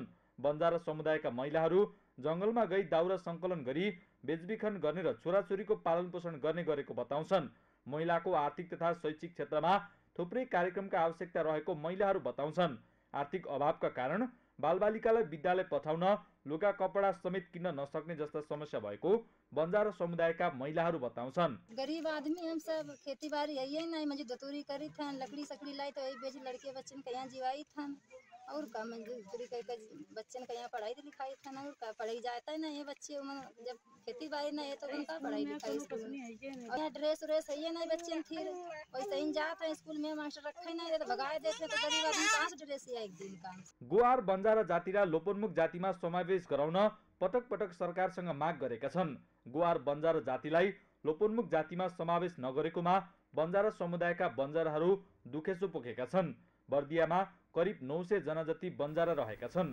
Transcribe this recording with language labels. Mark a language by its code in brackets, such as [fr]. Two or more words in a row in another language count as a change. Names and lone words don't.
[ne] बन्जारा समुदायका महिलाहरू जङ्गलमा गई दाउरा सङ्कलन गरी बेचबिखन गर्ने र छोराछोरीको पालन पोषण गर्ने गरेको बताउँछन्। महिलाको आर्थिक तथा शैक्षिक क्षेत्रमा थुप्रै कार्यक्रमका आवश्यकता रहेको महिलाहरू बताउँछन्। आर्थिक अभावका कारण बालबालिकालाई विद्यालय पठाउन लुगा कपडा समेत किन्न नसक्ने जस्ता समस्या भएको बन्जारा समुदायका महिलाहरू बताउँछन्। [hi] गरीब आदमी हम सब, खेती बाड़ी है नहीं, मजदूरी करी था, लकड़ी सकड़ी लाई तो यही बेच लड़के बच्चन के यहाँ जीवाई था और का मजदूरी करके बच्चन के यहाँ पढ़ाई लिखाई था ना, और का पढ़ाई जाता है ना ये बच्चे जब खेती बाड़ी नहीं है तो उनका पढ़ाई लिखाई स्कूल में। और यहाँ ड्रेस व्रेस है नहीं बच्चन थी, वैसे ही जाते हैं स्कूल में, मास्टर रखे नहीं तो भगाए देते, तो गरीब आदमी कहाँ से ड्रेस एक दिन का। [ne] गोआर बन्जारा जातिलाई लोपोन्मुख जातिमा समावेश गराउन पटक पटक सरकारसँग माग गरेका छन्। गोआर बन्जारा जातिलाई लोपोन्मुख जातिमा समावेश नगरेकोमा बन्जारा समुदायका बन्जाराहरू दुखेसो पोखेका छन्। बर्दियामा करिब 900 जना जति बन्जारा रहेका छन्।